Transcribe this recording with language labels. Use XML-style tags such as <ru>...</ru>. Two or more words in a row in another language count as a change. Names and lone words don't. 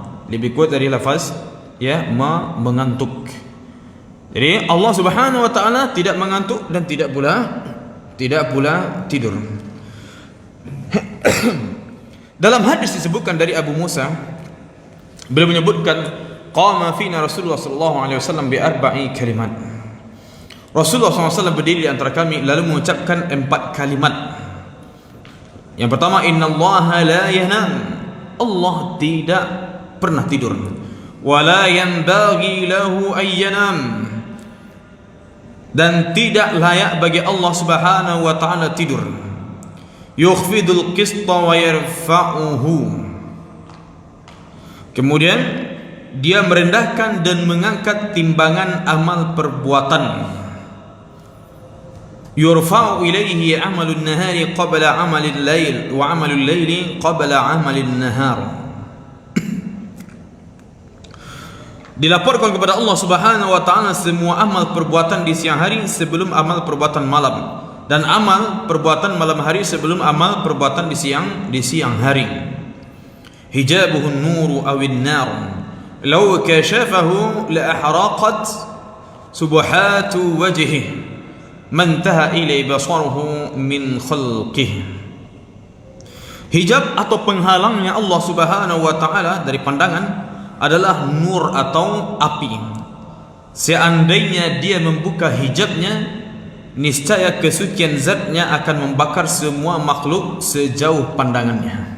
<id>Lebih kuat dari lafaz ya mengantuk. Jadi Allah</id> <ar>سبحانه وتعالى</ar> <id>tidak mengantuk dan tidak pula tidur. Dalam hadis disebutkan dari Abu Musa, beliau menyebutkan</id> <ar>قام فينا رسول الله صلى الله عليه وسلم بأربع كلمات.</ar> <id>Rasulullah SAW berdiri di antara kami lalu mengucapkan 4 kalimat. Yang pertama,</id> <ar>إن الله لا ينام,</ar> <id>Allah tidak pernah tidur.</id> <ar>ولا ينبغي له أن ينام,</ar> <id>dan tidak layak bagi Allah</id> <ar>سبحانه وتعالى</ar> <id>tidur.</id> <ar>يخفض القسط ويرفعه,</ar> <id>kemudian dia merendahkan dan mengangkat timbangan amal perbuatan.</id> <ar>يرفع إليه عمل النهار قبل عمل الليل وعمل الليل قبل عمل النهار.</ar> <id>Dilaporkan kepada Allah</id> <ar>سبحانه وتعالى</ar> <id>semua amal perbuatan di siang hari sebelum amal perbuatan malam, dan amal perbuatan malam hari sebelum amal perbuatan di siang hari.</id> <ar>حجابه النور أو النار لو كشفه لأحرقت سبحات وجهه ما انتهى إليه بصره من خلقه.</ar> <id>Hijab atau penghalangnya Allah</id> <ar>سبحانه وتعالى</ar> <id>dari pandangan adalah nur atau api. Seandainya dia membuka hijabnya, niscaya kesucian zatnya akan membakar semua makhluk sejauh pandangannya.</id>